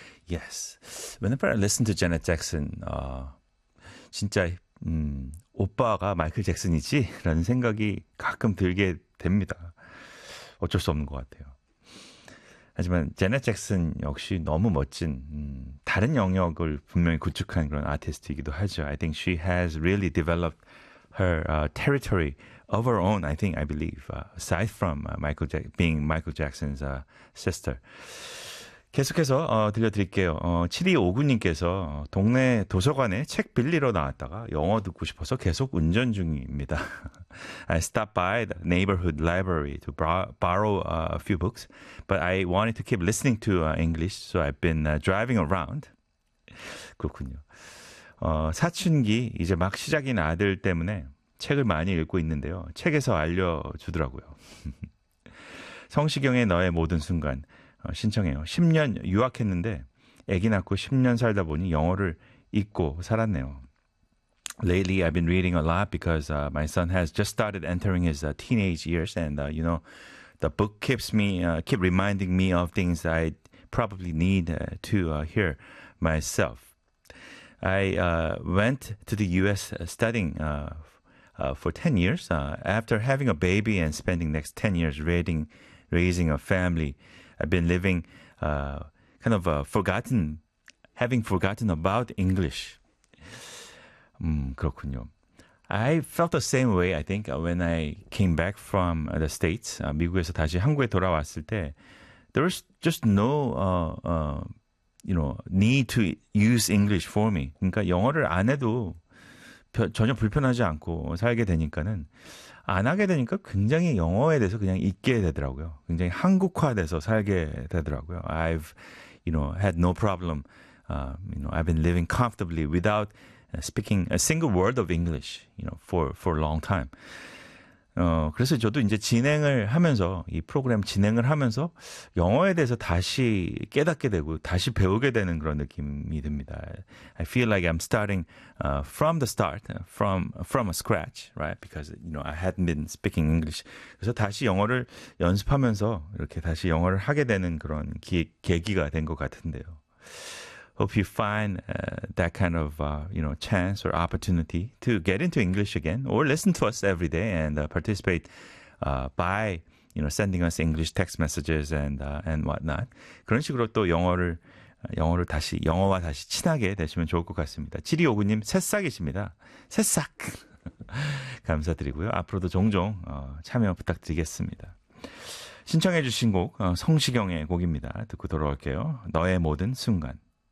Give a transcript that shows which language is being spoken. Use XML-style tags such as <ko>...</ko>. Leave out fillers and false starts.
<en>Yes. Whenever I listen to Janet Jackson,</en> <ko>진짜 오빠가 마이클 잭슨이지? 라는 생각이 가끔 들게 됩니다. 어쩔 수 없는 것 같아요. 하지만 제넷 잭슨 역시 너무 멋진 다른 영역을 분명히 구축한 그런 아티스트이기도 하죠.</ko> <en>I think she has really developed her territory of her own, I think, I believe, aside from Michael being Michael Jackson's sister.</en> <ko>계속해서 들려드릴게요. 7259님께서 동네 도서관에 책 빌리러 나왔다가 영어 듣고 싶어서 계속 운전 중입니다.</ko> <en>I stopped by the neighborhood library to borrow a few books, but I wanted to keep listening to English, so I've been driving around.</en> <ko>그렇군요. 사춘기, 이제 막 시작인 아들 때문에 책을 많이 읽고 있는데요. 책에서 알려주더라고요. 성시경의 너의 모든 순간. 신청해요. 10년 유학했는데 아기 낳고 10년 살다 보니 영어를 잊고 살았네요.</ko> <en>Lately, I've been reading a lot because my son has just started entering his teenage years, and you know, the book keeps me keep reminding me of things I probably need to hear myself. I went to the U.S. studying for 10 years after having a baby and spending next 10 years raising a family. I've been living kind of forgotten, having forgotten about English.</en> <ko>그렇군요.</ko> <en>I felt the same way, I think, when I came back from the States.</en> <ko>미국에서 다시 한국에 돌아왔을 때,</ko> <en>there was just no, you know, need to use English for me.</en> <ko>그러니까 영어를 안 해도 전혀 불편하지 않고 살게 되니까는 안 하게 되니까 굉장히 영어에 대해서 그냥 잊게 되더라고요. 굉장히 한국화돼서 살게 되더라고요.</ko> <en>I've, you know, had no problem. You know, I've been living comfortably without speaking a single word of English, you know, for a long time.</en> <ko>그래서 저도 이제 진행을 하면서 이 프로그램 진행을 하면서 영어에 대해서 다시 깨닫게 되고 다시 배우게 되는 그런 느낌이 듭니다.</ko> <en>I feel like I'm starting from the start, from a scratch, right? Because you know I hadn't been speaking English.</en> <ko>그래서 다시 영어를 연습하면서 이렇게 다시 영어를 하게 되는 그런 계기가 된 것 같은데요.</ko> <en>Hope you find that kind of you know chance or opportunity to get into English again, or listen to us every day and participate by you know sending us English text messages and whatnot.</en> <ko>그런 식으로 또 영어를 다시 영어와 다시 친하게 되시면 좋을 것 같습니다. 7259님 새싹이십니다. 새싹 감사드리고요. 앞으로도 종종 참여 부탁드리겠습니다. 신청해주신 곡 성시경의 곡입니다. 듣고 돌아올게요. 너의 모든 순간.</ko>